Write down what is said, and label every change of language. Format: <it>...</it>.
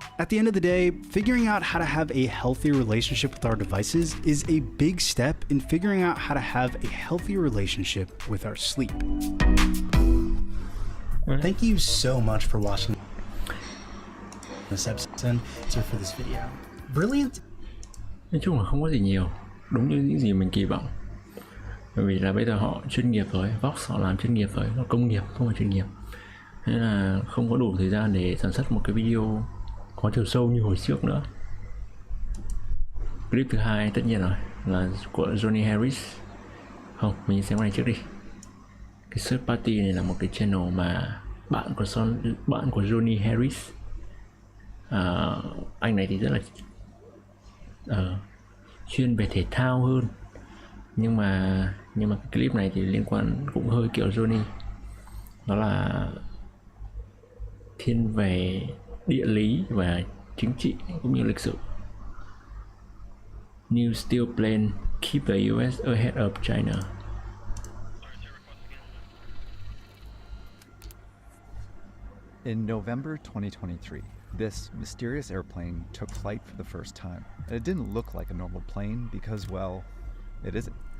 <en>At the end of the day, figuring out how to have a healthy relationship with our devices is a big step in figuring out how to have a healthy relationship with our sleep. Thank you so much for watching this episode for this video. Brilliant.</en> <vi>Nói chung là không có gì nhiều, đúng như những gì mình kỳ vọng. Bởi vì là bây giờ họ chuyên nghiệp rồi, Vox họ làm chuyên nghiệp rồi, nó công nghiệp không phải chuyên nghiệp. Nên là không có đủ thời gian để sản xuất một cái video có chiều sâu như hồi trước nữa. Clip thứ hai tất nhiên rồi là của Johnny Harris. Không, mình xem cái này trước đi. Cái Search Party này là một cái channel mà bạn của Johnny Harris. Anh này thì rất là chuyên về thể thao hơn, nhưng mà cái clip này thì liên quan cũng hơi kiểu Johnny, đó là thiên về địa lý và chính trị cũng như lịch sử.</vi> <en>New steel plan keep the US ahead of China. In November 2023, this mysterious airplane took flight for the first time. And it didn't look like a normal plane because, well, it isn't.</en>